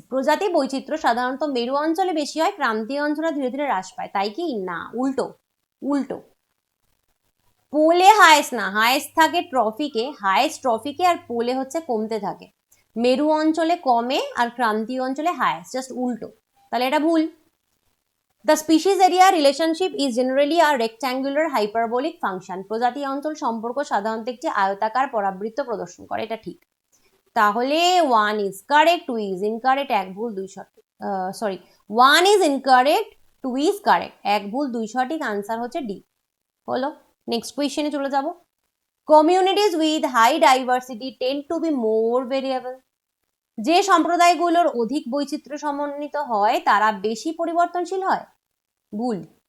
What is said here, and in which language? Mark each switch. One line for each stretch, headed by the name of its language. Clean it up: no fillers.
Bangla: প্রজাতি বৈচিত্র্য সাধারণত মেরু অঞ্চলে বেশি হয়, ক্রান্তীয় অঞ্চলে ধীরে ধীরে হ্রাস পায়। তাই কি? না, উল্টো। পোলে হাইয়েস্ট না, হাইয়েস্ট থাকে ট্রফিকে, হাইয়েস্ট ট্রফিকে, আর পোলে হচ্ছে কমতে থাকে। মেরু অঞ্চলে কমে আর ক্রান্তীয় অঞ্চলে হাইয়েস্ট, জাস্ট উল্টো। তাহলে এটা ভুল।
English: The species area relationship is generally a rectangular hyperbolic function.
Bangla: প্রজাতি অঞ্চল সম্পর্ক সাধারণত একটি আয়তাকার পরাবৃত্ত প্রদর্শন করে। এটা ঠিক।
English: তাহলে 1 is correct, 2 is incorrect,
Bangla: 1 ভুল 2 সঠিক।
English: 1 is incorrect, 2 is correct,
Bangla: 1 ভুল 2 সঠিক। আনসার হচ্ছে ডি। হলো। নেক্সট কোয়েশ্চেনে চলে যাব।
English: Communities with high diversity tend to be more variable.
Bangla: যে সম্প্রদায়গুলোর অধিক বৈচিত্র্য সমন্বিত হয় তারা বেশি পরিবর্তনশীল হয়। ভুল।